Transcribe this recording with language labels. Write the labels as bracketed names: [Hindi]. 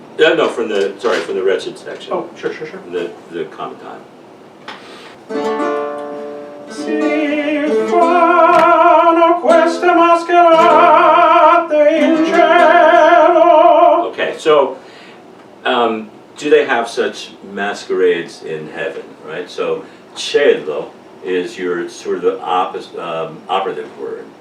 [English] No, from the wretched section. Oh, sure. The common time. [Italian] Si fanno queste mascherate in cielo. [English] Okay, so do they have such masquerades in heaven, right? So cielo is your sort of the operative word.